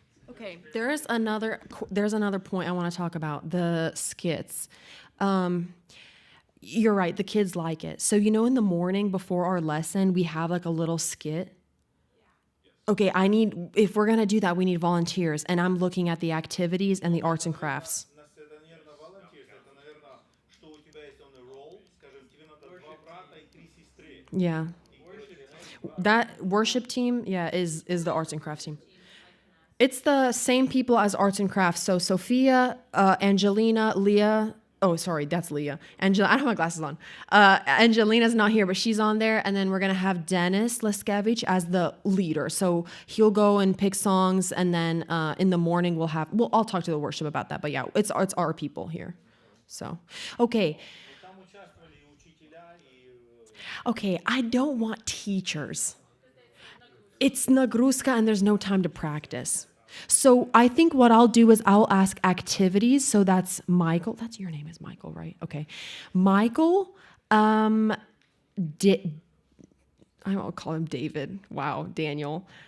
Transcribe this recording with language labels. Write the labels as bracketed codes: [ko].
[en] Okay, there's another point I want to talk about, the skits. You're right, the kids like it. So in the morning before our lesson, we have like a little skit. Okay, if we're gonna do that, we need volunteers, and I'm looking at the activities and the arts and crafts. [ru] Это, наверное, volunteers, это, наверное, что у тебя есть [en] on the roll, [ru] скажем, тебе надо 2 брата и 3 сестры. [en] Yeah. That worship team, is the arts and crafts team. It's the same people as arts and crafts. So Sophia, Angelina, Leah. Oh, sorry, that's Leah. I don't have my glasses on. Angelina's not here, but she's on there. And then we're gonna have Dennis Leskevich as the leader. So he'll go and pick songs, and then in the morning I'll talk to the worship about that. But yeah, it's our people here. So okay. [ru] Там участвовали и учителя, и [en] Okay, I don't want teachers. It's nagruska and there's no time to practice. So I think what I'll do is I'll ask activities. So that's Michael. That's your name is Michael, right? Okay. Michael, I will call him David. Wow, Daniel.